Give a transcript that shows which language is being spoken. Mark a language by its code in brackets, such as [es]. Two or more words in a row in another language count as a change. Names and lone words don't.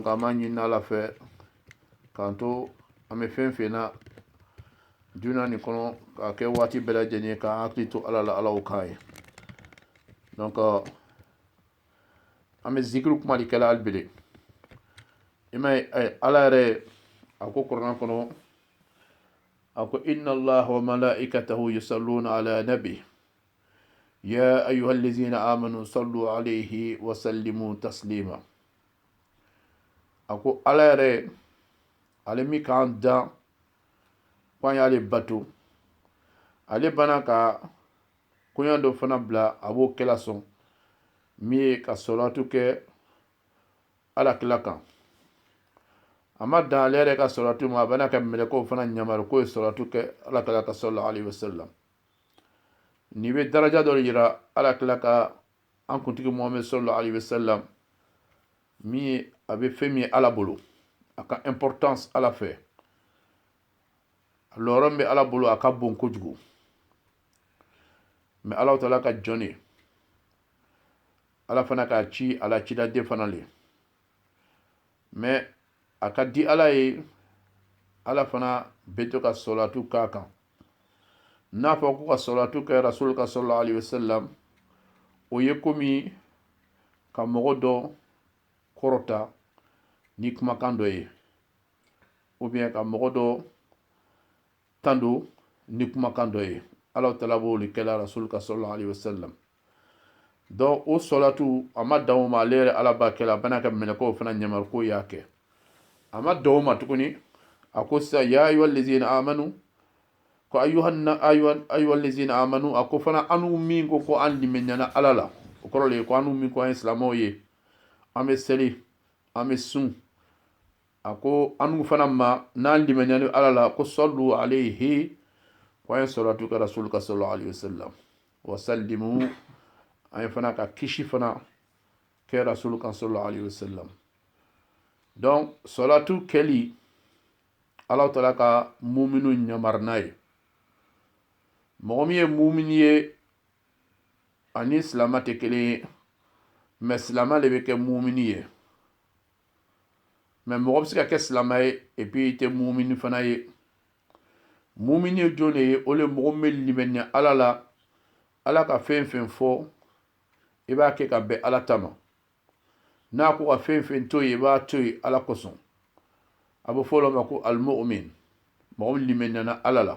[bm] an b'a ɲini ala fɛ k'an to an bɛ fɛn fɛn na duniya nin kɔnɔ k'a kɛ waati bɛɛ lajɛlen ye k'an hakili to ala la ala y'o k'a ye donc an bɛ zikiru kuma de kɛla hali bele i ma ye ala yɛrɛ a ko kuranɛ kɔnɔ a ko [ar] إن الله وملائكته يصلون على النبي يا أيها الذين آمنوا صلوا عليه وسلموا تسليما [bm] a ko ala yɛrɛ ale min k'an dan k'an y'ale bato ale bana ka koɲa dɔ fana bila a b'o kɛla sɔn min ye ka salatu kɛ ala kila kan a ma dan ale yɛrɛ ka salatu ma a bana ka mɛlɛkɛw fana ɲamari k'o ye salatu kɛ ala kila ka [ar] صلى الله عليه وسلم [bm] ni bɛ daraja dɔ yira ala kila ka an kuntigi muhammed [ar] صلى الله عليه وسلم [bm] min ye a bɛ fɛn min ye ala bolo a ka importance ala fɛ a lɔrɔ min bɛ ala bolo a ka bon kojugu mais [ar] الله تعالى [bm] ka jɔn de ala fana k'a ci ala cidaden fana le mais a ka di ala ye ala fana bɛ to ka salatu k'a kan n'a fɔ ko ka salatu kɛ rasul ka sallallahu alaihi wasallam o ye komi ka mɔgɔ dɔ kɔrɔta ni kumakan dɔ ye [fr] ou bien [bm] ka mɔgɔ dɔ tando ni kumakan dɔ ye [ar] الله تعالى [bm] b'o le kɛla rasul ka [ar] صلى الله عليه وسلم [bm] donc o salatu a ma dan o ma ale yɛrɛ ala b'a kɛla a bɛna ka mɛlɛkɛw fana ɲamari k'o y'a kɛ a ma dan o ma tuguni a ko sisan [ar] يا أيها الذين آمنوا [bm] ko [ar] أيها الذين آمنوا [bm] a ko fana anu min ko an limaniya ala la o kɔrɔ le ye ko anu min ko an ye silamɛw ye an bɛ seli ame sun ako anu fana ma nan limenyani ala la ko sallu alayhi wa salatu ka rasul ka [ar] صلى الله عليه وسلم وسلموا [bm] ay fana ka kishi fana ke rasul ka [ar] صلى الله عليه وسلم. [bm] Donc salatu keli [ar] الله تعالى [bm] ka muminu nyamarnaye mogomi ye mumini ye ani silama te kelen mais silama le be kɛ mumini ye mais mɔgɔ bɛ se ka kɛ silama ye [fr] et puis [bm] te mumini fana ye. Mumini ye jɔn de ye o le mɔgɔ min bɛ limaniya ala la ala ka fɛn fɛn fɔ i b'a kɛ ka bɛn ala ta ma n'a ko ka fɛn fɛn to yen i b'a to yen ala kosɔn a bɛ fɔ o ma ko al-mu'min mɔgɔ min limaniyana ala la.